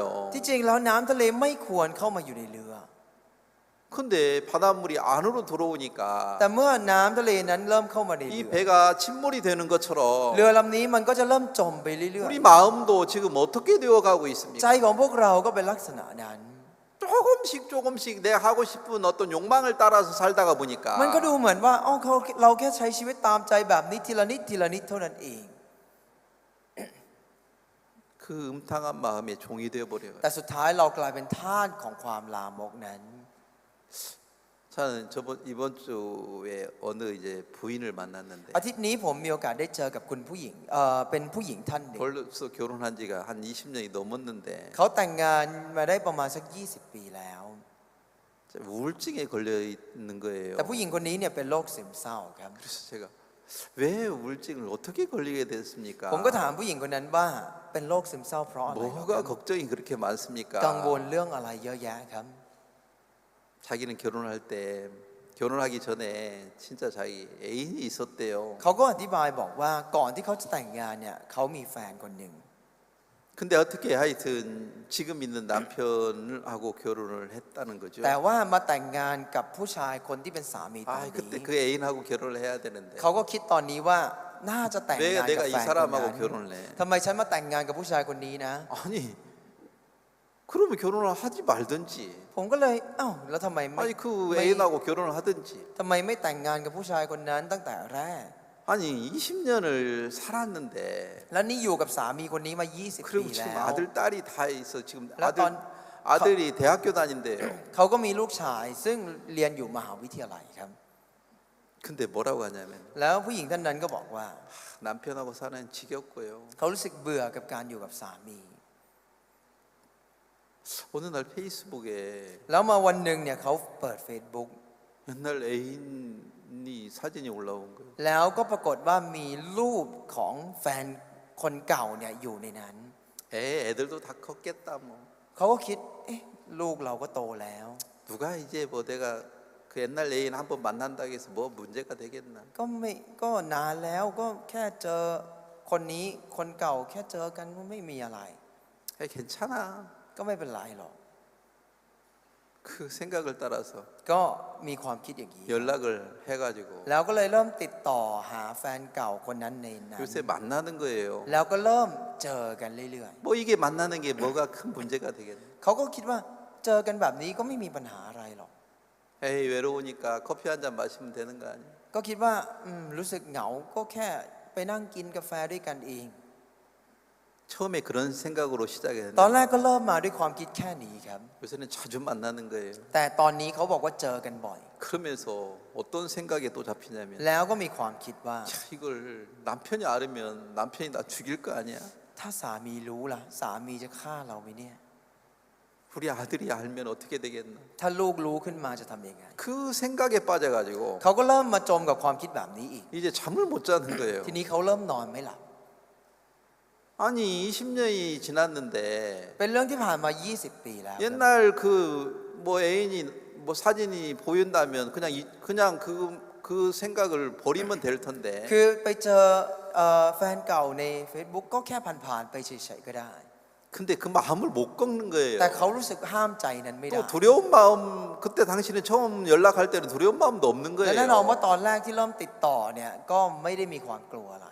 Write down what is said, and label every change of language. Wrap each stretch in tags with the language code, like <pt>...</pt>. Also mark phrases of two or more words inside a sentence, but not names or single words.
<th>ๆ ที่จริงแล้วน้ำทะเลไม่ควรเข้ามาอยู่ในเรือ</th> <ko>근데 바닷물이 안으로 들어오니까</ko> <th>แต่เมื่อน้ำทะเลนั้นเริ่มเข้ามาใน</th> <ko>이</ko> <th>เรือ</th> <ko>배가 침몰이 되는 것처럼</ko> <th>เรือลำนี้มันก็จะเริ่มจมไปเรื่อย</th> <ko>우리 마음도 지금 어떻게 되어 가고</ko> <th>ๆ ใจ</th> <ko>있습니까?</ko> <th>ของพวกเราก็เป็นลักษณะนั้น</th> <ko>조금씩 내가 하고 싶은 어떤 욕망을 따라서 살다가</ko> <th>มันก็</th> <ko>보니까</ko> <th>ดูเหมือนว่าอ๋อเราแค่ใช้ชีวิตตามใจแบบนี้ทีละนิดทีละนิดเท่านั้นเอง</th> <ko>그 음탕한 마음의 종이 되어 버려요.</ko> <th>แต่สุดท้ายเรากลายเป็นทาสของความลามกนั้น</th> <ko>저는 이번 주에 어느 이제 부인을 만났는데</ko> <th>อาทิตย์นี้ผมมีโอกาสได้เจอกับคุณผู้หญิงเป็นผู้หญิงท่านหนึ่ง</th> <ko>벌써 결혼한 지가 한 20년이 넘었는데</ko> <th>เขาแต่งงานมาได้ประมาณสัก20 ปีแล้ว</th> <ko>우울증에 걸려 있는 거예요.</ko> <th>แต่ผู้หญิงคนนี้เนี่ยเป็นโรคซึมเศร้าครับ</th> <ko>그래서 제가 왜 우울증을 어떻게 걸리게 됐습니까?</ko> <th>ผมก็ถามผู้หญิงคนนั้นว่าเป็นโรคซึมเศร้าเพราะอะไรเหรอค</th> <ko>뭐가</ko> <th>รับ</th> <ko>걱정이 그렇게 많습니까?</ko> <th>กังวลเรื่องอะไรเยอะแยะครับ</th> <ko>자기는 결혼할 때 결혼하기 전에 진짜 자기 애인이 있었대요.</ko> <th>เขาก็อธิบายบอกว่าก่อนที่เขาจะแต่งงานเนี่ยเขามีแฟนคนหนึ่ง</th> <ko>근데 어떻게 하여튼 지금 있는 남편하고 결혼을 했다는 거죠.</ko> <th>แต่ว่ามาแต่งงานกับผู้ชายคนที่เป็นสามีตอน</th> <ko>아, 그때</ko> <th>นี้</th> <ko>그 애인하고 결혼을 해야 되는데</ko> <th>เขาก็คิดตอนนี้ว่าน่าจะแต่ง</th> <ko>왜</ko> <th>งานกับ</th> <ko>내가</ko> <th>แฟ</th> <ko>이</ko> <th>นคนนั้น</th> <ko>사람하고 결혼을 해?</ko> <th>ทำไมฉันมาแต่งงานกับผู้ชายคนนี้นะ</th> <ko>아니 그러면 결혼을 하지 말든지.</ko> <th>ผมก็เลยอ้าวแล้วทำไมไม่</th> <ko>아니 그</ko> <th>ไม่</th> <ko>애인하고 결혼을 하든지.</ko> <th>ทำไมไม่แต่งงานกับผู้ชายคนนั้นตั้งแต่แรก</th> <ko>아니 20년을 살았는데</ko> <th>แล้วนี่อยู่กับสามีคนนี้มา 20 ปี</th> <ko>그리고</ko> <th>แล้</th> <ko>지금</ko> <th>ว</th> <ko>아들 딸이 다 있어. 지금 나 아들이 대학교 다닌대요.</ko> <th>เขาก็มีลูกชายซึ่งเรียนอยู่มหาวิทยาลัยครับ</th> <ko>근데 뭐라고 하냐면</ko> <th>แล้วผู้หญิงท่านนั้นก็บอกว่า</th> <ko>남편하고 사는 지겹고요.</ko> <th>เขารู้สึกเบื่อกับการอยู่กับสามี</th> <ko>어느 날 페이스북에</ko> <th>แล้วมาวันหนึ่งเนี่ยเขาเปิด Facebook</th> <ko>옛날 애인이 사진이 올라온 거예요.</ko> <th>แล้วก็ปรากฏว่ามีรูปของแฟนคนเก่าเนี่ยอยู่ในนั้น</th> <ko>애들도 다 컸겠다 뭐.</ko> <th>เขาก็คิดเอ๊ะลูกเราก็โตแล้ว</th> <ko>누가 이제 뭐 내가 그 옛날 애인 한번 만난다고 해서 뭐 문제가 되겠나.</ko> <th>ก็นานแล้วก็แค่เจอคนนี้คนเก่าแค่เจอกันก็ไม่มีอะไร</th> <ko>괜찮아.</ko> <th>ก็ไม่เป็นไรหรอก</th> <ko>그 생각을 따라서</ko> <th>ก็มีความคิดอย่างนี้</th> <ko>연락을 해가지고</ko> <th>แล้วก็เลยเริ่มติดต่อหาแฟนเก่าคนนั้นในนั้น</th> <ko>요새 만나는 거예요.</ko> <th>แล้วก็เริ่มเจอกันเรื่อย</th> <ko>뭐 이게 만나는 게 뭐가 큰 문제가 되겠나.</ko> <th>ๆเขาก็คิดว่าเจอกันแบบนี้ก็ไม่มีปัญหาอะไรหรอก</th> <ko>에이 외로우니까 커피 한 잔 마시면 되는 거 아니야.</ko> <th>ก็คิดว่ารู้สึกเหงาก็แค่ไปนั่งกินกาแฟด้วยกันเอง</th> <ko>처음에 그런 생각으로</ko> <th>ตอน</th> <ko>시작했는데</ko> <th>แรกก็เริ่มมาด้วยความคิดแค่นี้ครับ</th> <ko>요새는 자주 만나는 거예요.</ko> <th>แต่ตอนนี้เขาบอกว่าเจอกันบ่อย</th> <ko>그러면서 어떤 생각에 또 잡히냐면</ko> <th>แล้วก็มีความคิดว่า</th> <ko>야, 이걸 남편이 알으면 남편이 나 죽일 거 아니야.</ko> <th>ถ้าสามีรู้ล่ะสามีจะฆ่าเราไหมเนี่ย</th> <ko>우리 아들이 알면 어떻게 되겠나.</ko> <th>ถ้าลูกรู้ขึ้นมาจะทำยังไง</th> <ko>그 생각에 빠져가지고</ko> <th>เขาก็เริ่มมาจมกับความคิดแบบนี้อีก</th> <ko>이제 잠을 못 자는 거예요.</ko> <th>ทีนี้เขาเริ่มนอนไม่หลับ</th> <ko>아니 20년이 지났는데</ko> <th>เป็นเรื่องที่ผ่านมา 20 ปีแล้ว</th> <ko>옛날 그 뭐 애인이 뭐 사진이 보인다면 그냥 그 생각을 버리면 될 텐데</ko> <th>คือไปเจอแฟนเก่าใน Facebook ก็แค่ผ่านๆไปเฉยๆก็ได้</th> <ko>근데 그 마음을 못 꺾는 거예요.</ko> <th>แต่เขารู้สึกห้ามใจนั้นไม่ได้</th> <ko>또 두려운 마음 그때 당신은 처음 연락할 때는 두려운 마음도 없는</ko> <th>และแน่นอน</th> <ko>거예요.</ko> <th>ว่าตอนแรกที่เริ่มติดต่อเนี่ยก็ไม่ได้มีความกลัวอะไร</th>